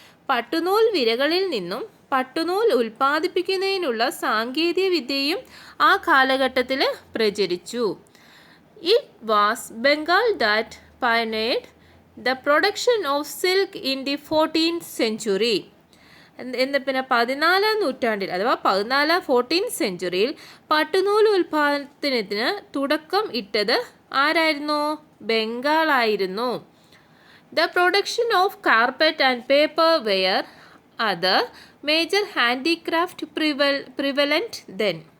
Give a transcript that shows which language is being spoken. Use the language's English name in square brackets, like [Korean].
[Malayalam] പട്ടുനൂൽ വിരകളിൽ നിന്നും പട്ടുനൂൽ ഉൽപ്പാദിപ്പിക്കുന്നതിനുള്ള സാങ്കേതിക വിദ്യയും ആ കാലഘട്ടത്തിൽ പ്രചരിച്ചു. [English] It was Bengal that pioneered the production of silk in the 14th century. [Malayalam] പിന്നെ 14-ാം നൂറ്റാണ്ടിൽ അഥവാ 14th സെഞ്ച്വറിയിൽ പട്ടുനൂൽ ഉൽപ്പാദനത്തിന് തുടക്കം ഇട്ടത് ആരായിരുന്നു? ബംഗാളായിരുന്നു. [English] The production of carpet and paper were other major handicraft prevalent then.